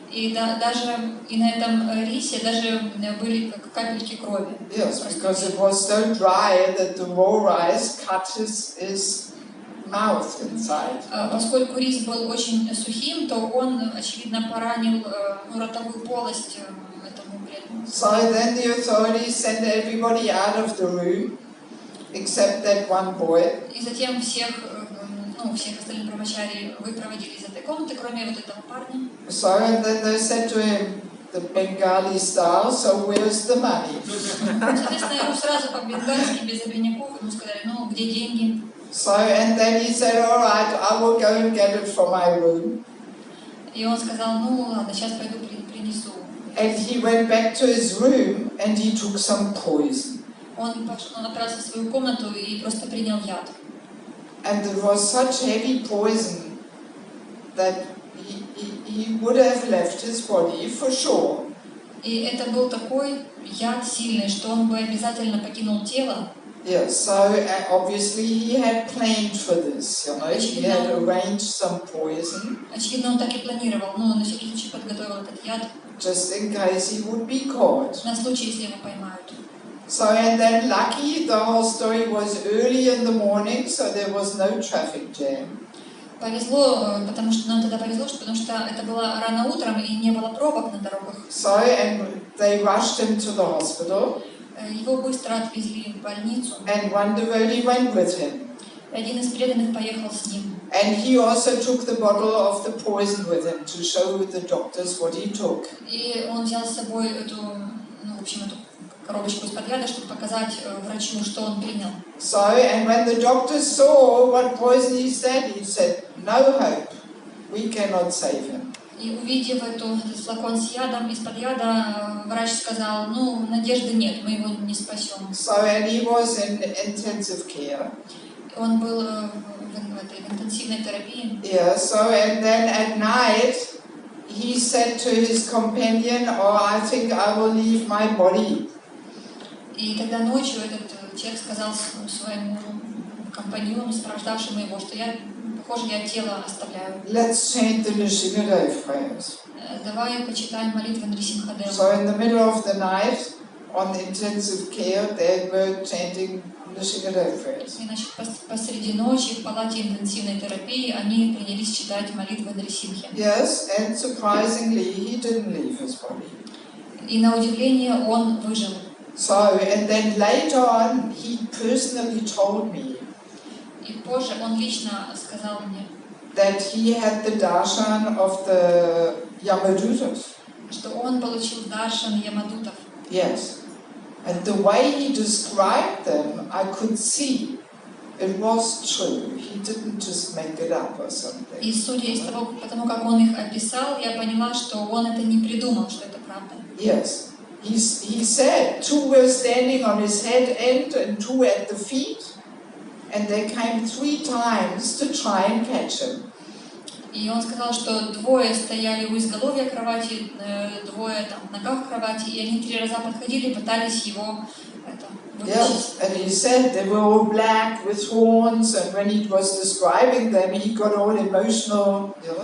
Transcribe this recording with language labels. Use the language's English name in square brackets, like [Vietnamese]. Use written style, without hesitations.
[Russian] И даже и на этом рисе даже были как капельки крови. [English] Yes, because it was so dry that the raw rice cut his mouth inside. [Russian] Поскольку рис был очень сухим, то он, очевидно, поранил ротовую полость этому преданному. [English] So then the authorities sent everybody out of the room, except that one boy. [Russian] И затем всех остальных брамачари выпроводили из этой комнаты, кроме вот этого парня. [English] So and then they said to him, the Bengali style, so where's the money? [Russian] Соответственно, ему сразу по-бенгальски, без обиняков, ему сказали, где деньги. [English] So, and then he said, all right, I will go and get it from my room. [Russian] И он сказал, ну ладно, сейчас пойду принесу. [English] And he went back to his room and he took some poison. [Russian] Он отправился в свою комнату и просто принял яд. [English] And it was such heavy poison that he would have left his body for sure. [Russian] И это был такой яд сильный, что он бы обязательно покинул тело. [English] Yes, so obviously he had planned for this, you know, he had arranged some poison. [Russian] Очевидно, он так и планировал, но на всякий случай подготовил этот яд. [English] Just in case he would be caught. [Russian] На случай, если его поймают. [English] So, and then lucky, the whole story was early in the morning, so there was no traffic jam. [Russian] Повезло, потому что нам тогда повезло, потому что это было рано утром и не было пробок на дорогах. [English] So, and they rushed him to the hospital. [Russian] Его быстро отвезли в больницу. [English] And one devotee went with him. [Russian] Один из преданных поехал с ним. [English] And he also took the bottle of the poison with him to show the doctors what he took. [Russian] И он взял с собой эту, ну, в общем, эту коробочку из-под яда, чтобы показать врачу, что он принял. [English] So, and when the doctors saw what poison he said, no hope, we cannot save him. [Russian] И увидев этот флакон с ядом, из-под яда, врач сказал, ну, надежды нет, мы его не спасем. [English] So, and he was in intensive care. [Russian] Он был в этой интенсивной терапии. [English] Yeah, so, and then at night, he said to his companion, oh, I think I will leave my body. [Russian] И тогда ночью этот человек сказал своему компаньону, сопровождавшему его, что похоже, я тело оставляю. [English] Let's chant the Nrsimhadev prayers. [Russian] Давай почитаем молитвы Нрисимхадева. [English] So in the middle of the night, on the intensive care, they were chanting Nrsimhadev prayers. [Russian] И, значит, посреди ночи в палате интенсивной терапии они принялись читать молитвы Нрисимхи. [English] Yes, and surprisingly, he didn't leave his body. [Russian] И на удивление он выжил. [English] So, and then later on, he personally told me [Russian] И позже он лично сказал мне, [English] that he had the darshan of the Yamadutas. [Russian] что он получил даршан Ямадутов. [English] Yes. And the way he described them, I could see it was true. He didn't just make it up or something. [Russian] И судя из того, потому как он их описал, я поняла, что он это не придумал, что это правда. [English] Yes. He said 2 were standing on his head end and 2 at the feet, and they came 3 times to try and catch him. [Russian] И он сказал, что 2 стояли у изголовья кровати, 2 там в ногах кровати, и они 3 раза подходили, пытались его вытащить. [English] Yes, and he said they were all black with horns, and when he was describing them, he got all emotional.